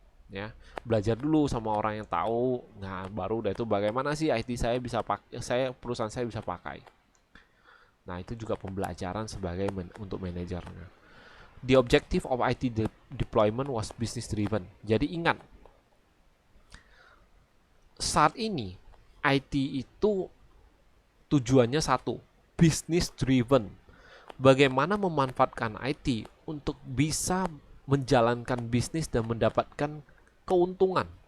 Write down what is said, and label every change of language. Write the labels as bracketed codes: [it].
[id] Ya, belajar dulu sama orang yang tahu. Nah, baru udah itu bagaimana sih IT saya bisa pakai, perusahaan saya bisa pakai. Nah, itu juga pembelajaran sebagai untuk manajernya. [en] The objective of IT deployment was business driven. [id] Jadi ingat, saat ini IT itu tujuannya satu, business driven. Bagaimana memanfaatkan IT untuk bisa menjalankan bisnis dan mendapatkan keuntungan.